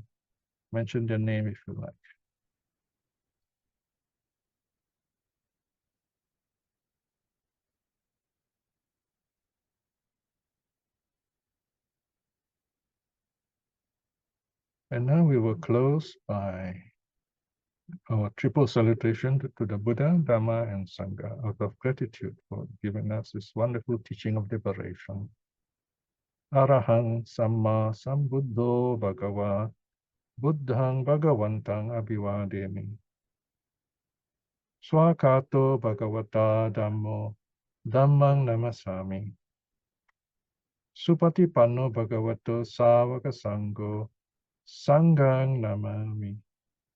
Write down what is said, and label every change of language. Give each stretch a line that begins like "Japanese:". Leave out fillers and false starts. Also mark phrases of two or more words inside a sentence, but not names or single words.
English: Mention their name if you like. And now we will close by our triple salutation to the Buddha, Dhamma, and Sangha, out of gratitude for giving us this wonderful teaching of liberation.
Pali: Arahang Samma Sambuddho Bhagava Buddhang Bhagavantang Abhivademi. Swakato Bhagavata Dhammo Dhammang Namasami. Supatipanno Bhagavato Savaka Sangho Sanghang Namami.